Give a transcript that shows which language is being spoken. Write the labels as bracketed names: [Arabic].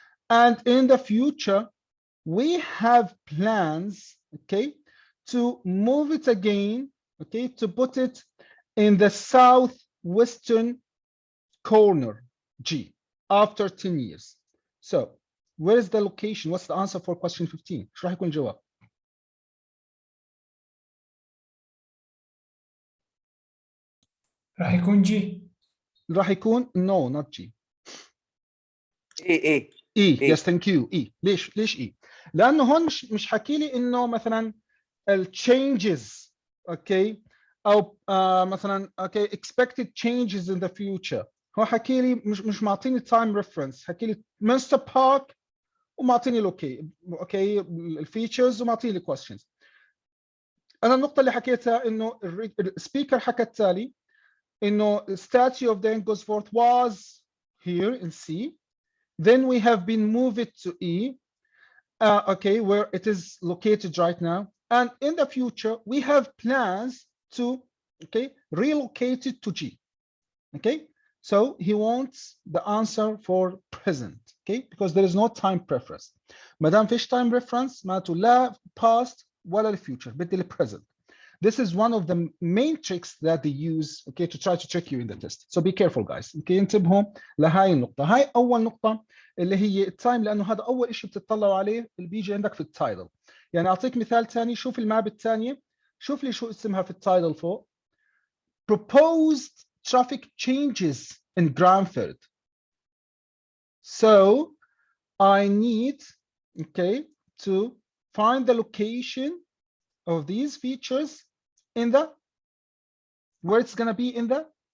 [English] And in the future, we have plans, okay, to move it again, okay, to put it in the southwestern corner, G, after 10 years. So where is the location? What's the answer for question 15? [Arabic] شو راح يكون الجواب؟ راح يكون جي. راح يكون [English] no not G. [Arabic] اي yes thank you E. ليش E؟ لأنه هون مش حكي لي إنه مثلا changes, okay، أو مثلا [English] okay expected changes in the future. [Arabic] هو حكي لي مش معطيني time reference، حكي لي Minster Park ومعطيني اوكي الفيتشرز ومعطيني الكويستشنز. انا النقطه اللي حكيتها انه السبيكر حكى التالي انه [English] statue of Diane goes forth was here in C, then we have been moved it to E, okay, where it is located right now, and in the future we have plans to, okay, relocate it to G, okay. So he wants the answer for present, okay, because there is no time preference. [Arabic] ما دام فيش time reference معناته لا past ولا future، بدي ال present. [English] This is one of the main tricks that they use, okay, to try to trick you in the test. So be careful guys, okay. [Arabic] انتبهوا لهاي النقطة. هاي أول نقطة اللي هي التايم، لأنه هذا أول شيء بتطلعوا عليه اللي بيجي عندك في التايتل. يعني أعطيك مثال ثاني، شوف الماب الثانية، شوف لي شو اسمها في التايتل فوق. [English] Proposed traffic changes in Granford. So I need, okay, to find the location of these features in the, where it's going to be in the